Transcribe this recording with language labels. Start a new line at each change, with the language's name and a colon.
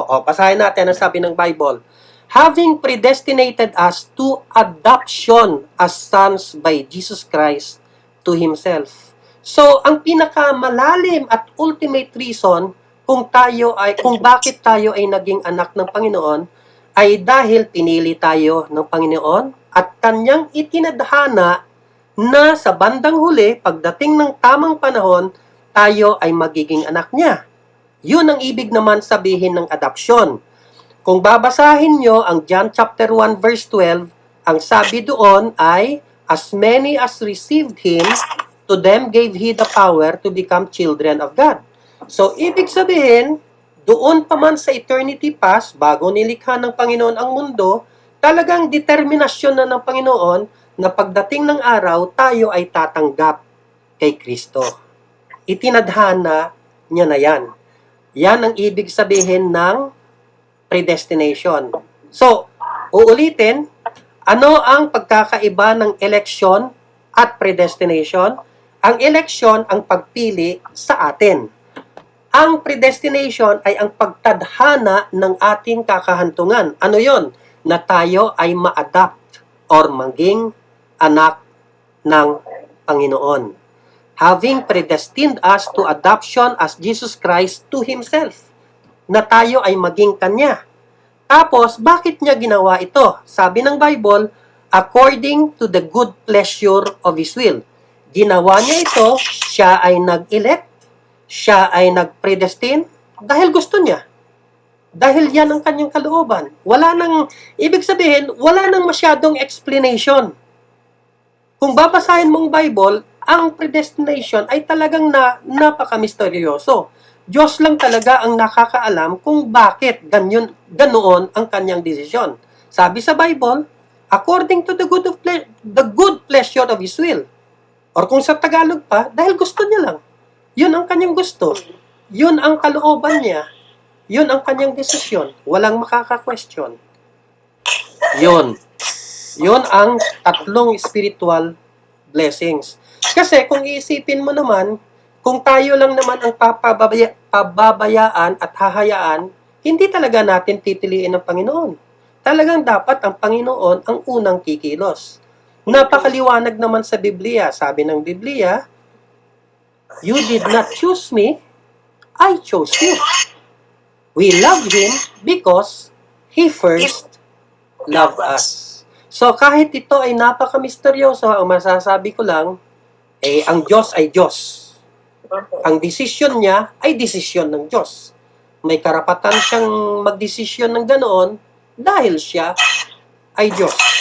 Filipino: O, basahin natin ang sabi ng Bible.
English: Having predestinated us to adoption as sons by Jesus Christ to Himself.
Filipino: So, ang pinakamalalim at ultimate reason kung bakit tayo ay naging anak ng Panginoon ay dahil pinili tayo ng Panginoon at Kanyang itinadhana na sa bandang huli, pagdating ng tamang panahon, tayo ay magiging anak niya. Yun ang ibig naman sabihin ng adoption. Kung babasahin nyo ang John chapter 1 verse 12, ang sabi doon ay,
English: as many as received Him, To them gave He the power to become children of God.
Filipino: So, ibig sabihin, doon pa man sa eternity past, bago nilikha ng Panginoon ang mundo, talagang determinasyon na ng Panginoon na pagdating ng araw, tayo ay tatanggap kay Kristo. Itinadhana niya na yan. Yan ang ibig sabihin ng predestination. So, uulitin, ano ang pagkakaiba ng election at predestination? Ang election ang pagpili sa atin. Ang predestination ay ang pagtadhana ng ating kakahantungan. Ano yon? Na tayo ay ma-adapt or maging anak ng Panginoon.
English: Having predestined us to adoption as Jesus Christ to Himself.
Filipino: Na tayo ay maging Kanya. Tapos, bakit niya ginawa ito? Sabi ng
English: Bible, according to the good pleasure of His will.
Filipino: Ginawa niya ito, siya ay nag-elect, siya ay nag-predestine, dahil gusto niya. Dahil yan ang kanyang kalooban. Ibig sabihin, wala nang masyadong explanation. Kung babasahin mong Bible, ang predestination ay talagang napaka-misteryoso. Diyos lang talaga ang nakakaalam kung bakit ganoon ang kanyang desisyon. Sabi sa
English: Bible, according to the good pleasure of His will.
Filipino: Or kung sa Tagalog pa, dahil gusto niya lang. Yun ang kanyang gusto. Yun ang kalooban niya. Yun ang kanyang desisyon. Walang makaka-question. Yun. Yun ang tatlong spiritual blessings. Kasi kung iisipin mo naman, kung tayo lang naman ang pababayaan at hahayaan, hindi talaga natin titiliin ng Panginoon. Talagang dapat ang Panginoon ang unang kikilos. Napakaliwanag naman sa Biblia. Sabi ng
English: Biblia, you did not choose me, I chose you. We love Him because He first loved us.
Filipino: So kahit ito ay napaka-misteryoso, ang masasabi ko lang, ang Diyos ay Diyos. Ang desisyon niya ay desisyon ng Diyos. May karapatan siyang magdesisyon ng ganoon dahil siya ay Diyos.